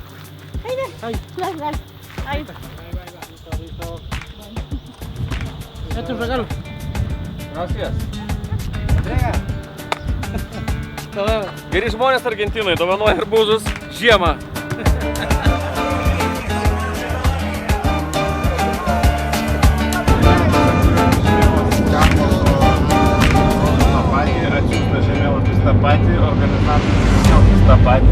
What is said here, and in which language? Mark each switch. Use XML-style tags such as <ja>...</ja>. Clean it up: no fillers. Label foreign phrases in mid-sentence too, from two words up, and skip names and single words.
<es>Ahí. Dale. Ahí. Este es un regalo. Gracias.</es> <lt>Geri žmonės Argentinai dovanoja arbūzus žiemą. Atsiųstas žemėlapis tą patį, organizatorius žemėlapis tą patį.</lt>